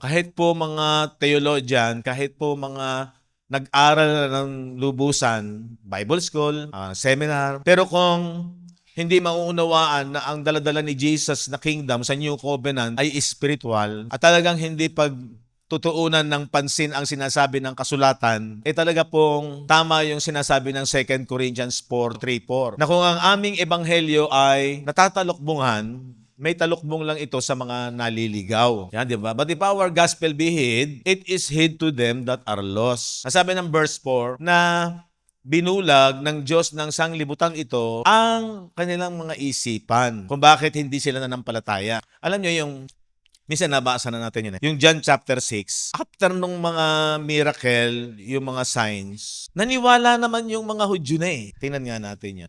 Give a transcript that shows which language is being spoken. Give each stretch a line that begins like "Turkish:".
Filipino: Kahit po mga theologian, kahit po mga nag-aral ng lubusan, Bible school, seminar, pero kung hindi mauunawaan na ang daladala ni Jesus na kingdom sa New Covenant ay spiritual at talagang hindi tutuunan ng pansin ang sinasabi ng kasulatan, talaga pong tama yung sinasabi ng 2 Corinthians 4:3-4 na kung ang aming ebanghelyo ay natatalokbungan, may talukbong lang ito sa mga naliligaw. Yan, di ba?
English: But if our gospel be hid, it is hid to them that are lost.
Filipino: Sabi ng verse 4 na binulag ng Diyos ng sanglibutang ito ang kanilang mga isipan kung bakit hindi sila nanampalataya. Alam nyo yung minsan nabasa na natin yun. Yung John chapter 6, after nung mga miracle, yung mga signs, naniwala naman yung mga Hudyo na eh. Tingnan nga natin yan.